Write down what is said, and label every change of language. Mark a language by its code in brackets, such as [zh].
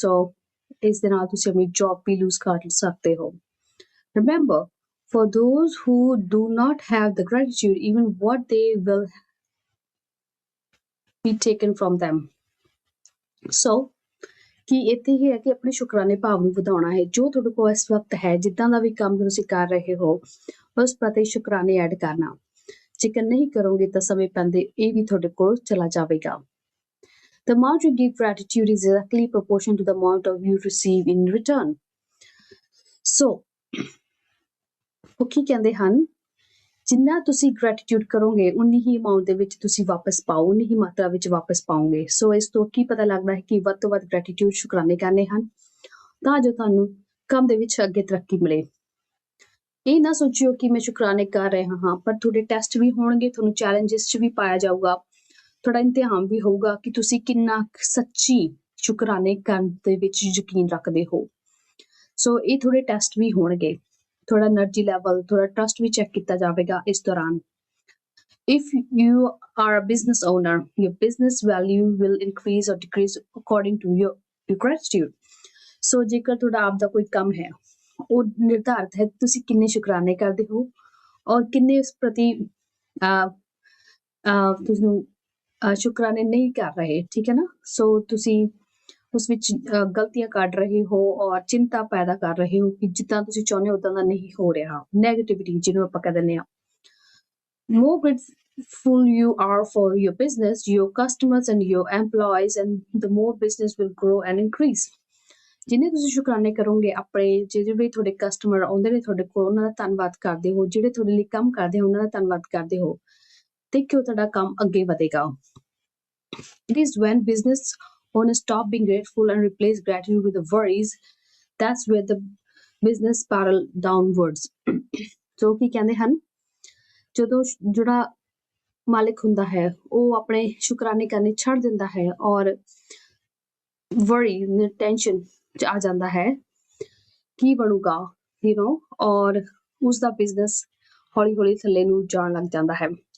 [pa] So ਇਸ ਦੇ ਨਾਲ ਤੁਸੀਂ ਆਪਣੀ ਜੌਬ ਵੀ ਲੂਜ਼ ਕਰ ਸਕਦੇ ਹੋ। [en] Remember, for those who do not have the gratitude, even what they will be taken from them. [pa] So ਕਿ ਇੱਥੇ ਹੀ ਹੈ ਕਿ ਆਪਣੇ ਸ਼ੁਕਰਾਨੇ ਭਾਵ ਨੂੰ ਵਧਾਉਣਾ ਹੈ। ਜੋ ਤੁਹਾਡੇ ਕੋਲ ਇਸ ਵਕਤ ਹੈ, ਜਿੱਦਾਂ ਦਾ ਵੀ ਕੰਮ ਤੁਸੀਂ ਕਰ ਰਹੇ ਹੋ, ਉਸ ਪ੍ਰਤੀ ਸ਼ੁਕਰਾਨੇ ਐਡ ਕਰਨਾ। ਜੇਕਰ ਨਹੀਂ ਕਰੋਗੇ ਤਾਂ ਸਮੇਂ ਪੈਂਦੇ ਇਹ ਵੀ ਤੁਹਾਡੇ ਕੋਲ ਚਲਾ ਜਾਵੇਗਾ। [en] The amount you give gratitude is exactly proportional to the amount of you receive in return. [pa] So ਉਹ ਕੀ ਕਹਿੰਦੇ ਹਨ, ਜਿੰਨਾ ਤੁਸੀਂ ਗ੍ਰੈਟੀਟਿਊਡ ਕਰੋਗੇ ਉਨੀ ਹੀ ਅਮਾਉਂਟ ਦੇ ਵਿੱਚ ਤੁਸੀਂ ਵਾਪਸ ਪਾਓ, ਉਨੀ ਹੀ ਮਾਤਰਾ ਵਿੱਚ ਵਾਪਸ ਪਾਓਗੇ। ਸੋ ਇਸ ਤੋਂ ਕੀ ਪਤਾ ਲੱਗਦਾ ਹੈ ਕਿ ਵੱਧ ਤੋਂ ਵੱਧ ਗ੍ਰੈਟੀਟਿਊਡ ਸ਼ੁਕਰਾਨੇ ਕਰਨੇ ਹਨ ਤਾਂ ਜੋ ਤੁਹਾਨੂੰ ਕੰਮ ਦੇ ਵਿੱਚ ਅੱਗੇ ਤਰੱਕੀ ਮਿਲੇ। ਇਹ ਨਾ ਸੋਚਿਓ ਕਿ ਮੈਂ ਸ਼ੁਕਰਾਨੇ ਕਰ ਰਿਹਾ ਹਾਂ, ਪਰ ਤੁਹਾਡੇ ਟੈਸਟ ਵੀ ਹੋਣਗੇ, ਤੁਹਾਨੂੰ ਚੈਲੰਜਸ 'ਚ ਵੀ ਪਾਇਆ ਜਾਊਗਾ, ਤੁਹਾਡਾ ਇਮਤਿਹਾਨ ਵੀ ਹੋਊਗਾ ਕਿ ਤੁਸੀਂ ਕਿੰਨਾ ਸੱਚੀ ਸ਼ੁਕਰਾਨੇ ਕਰਨ ਦੇ ਵਿੱਚ ਯਕੀਨ ਰੱਖਦੇ ਹੋ। ਸੋ ਇਹ ਥੋੜੇ ਟੈਸਟ ਵੀ ਹੋਣਗੇ, ਥੋੜਾ એનર્ਜੀ ਲੈਵਲ, ਥੋੜਾ ਟਰਸਟ ਵੀ ਚੈੱਕ ਕੀਤਾ ਜਾਵੇਗਾ ਇਸ ਦੌਰਾਨ। [en] If you are a business owner, your business value will increase or decrease according to your gratitude. [pa] So ਜੇਕਰ ਤੁਹਾਡਾ ਆਪ ਦਾ ਕੋਈ ਕੰਮ ਹੈ, ਉਹ ਨਿਰਧਾਰਿਤ ਹੈ ਤੁਸੀਂ ਕਿੰਨੇ ਸ਼ੁਕਰਾਨੇ ਕਰਦੇ ਹੋ ਔਰ ਕਿੰਨੇ ਉਸ ਪ੍ਰਤੀ ਤੁਸੀਂ ਸ਼ੁਕਰਾਨੇ ਨਹੀਂ ਕਰ ਰਹੇ, ਠੀਕ ਹੈ ਨਾ। ਸੋ ਤੁਸੀਂ ਉਸ ਵਿੱਚ ਗਲਤੀਆਂ ਕੱਢ ਰਹੇ ਹੋ ਔਰ ਚਿੰਤਾ ਪੈਦਾ ਕਰ ਰਹੇ ਹੋ ਕਿ ਜਿੱਦਾਂ ਤੁਸੀਂ ਚਾਹੁੰਦੇ ਹੋ ਉਦਾਂ ਦਾ ਨਹੀਂ ਹੋ ਰਿਹਾ, ਨੈਗੇਟਿਵਿਟੀ ਜਿਹਨੂੰ ਆਪਾਂ ਕਹਿ ਦਿੰਦੇ ਹਾਂ। [en] More grateful you are for your business, your customers and your employees, and the more business will grow and increase. [pa] ਜਿੰਨੇ ਤੁਸੀਂ ਸ਼ੁਕਰਾਨੇ ਕਰੋਗੇ, ਆਪਣੇ ਜਿਹੜੇ ਤੁਹਾਡੇ ਕਸਟਮਰ ਆਉਂਦੇ ਨੇ ਤੁਹਾਡੇ ਕੋਲ ਉਹਨਾਂ ਦਾ ਧੰਨਵਾਦ ਕਰਦੇ ਹੋ, ਜਿਹੜੇ ਤੁਹਾਡੇ ਲਈ ਕੰਮ ਕਰਦੇ ਹੋ ਉਹਨਾਂ ਦਾ ਧੰਨਵਾਦ ਕਰਦੇ ਹੋ ਤੇ ਕਿਉਂ ਤੁਹਾਡਾ ਕੰਮ ਅੱਗੇ ਵਧੇਗਾ। [en] It is when business owners stop being grateful and replace gratitude with the worries, that's where the business spiral downwards. [pa] So ਕੀ ਕਹਿੰਦੇ ਹਨ, ਜਦੋਂ ਜਿਹੜਾ ਮਾਲਿਕ ਹੁੰਦਾ ਹੈ ਉਹ ਆਪਣੇ ਸ਼ੁਕਰਾਨੇ ਕਰਨੇ ਛੱਡ ਦਿੰਦਾ ਹੈ ਔਰ ਵਰੀ ਟੈਨਸ਼ਨ ਚ ਆ ਜਾਂਦਾ ਹੈ ਕੀ ਬਣੂਗਾ, ਔਰ ਉਸਦਾ ਬਿਜ਼ਨਸ ਹੌਲੀ ਹੌਲੀ ਥੱਲੇ ਨੂੰ ਜਾਣ ਲੱਗ ਜਾਂਦਾ ਹੈ।